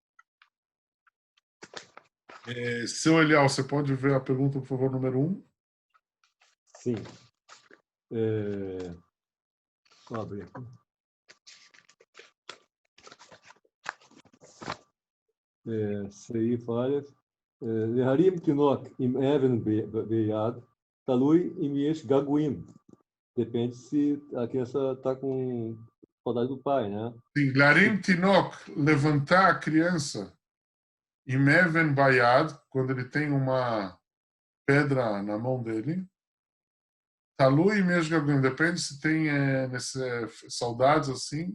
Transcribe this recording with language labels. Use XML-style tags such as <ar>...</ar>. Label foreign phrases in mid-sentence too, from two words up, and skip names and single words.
<pt>Seu Elial, você pode ver a pergunta, por favor, número 1? Sim. Vou abrir aqui.</pt> <he>סעיף א', להרים תינוק עם אבן ביד, תלוי אם יש געגועים.</he> <pt>Depende se a criança está com saudade do pai, né? Sim,</pt> <he>להרים תינוק,</he> <pt>levantar a criança. E</pt> <he>מאבן ביד,</he> <pt>quando ele tem uma pedra na mão dele. Talui mesmo, depende se tem saudades assim.</pt>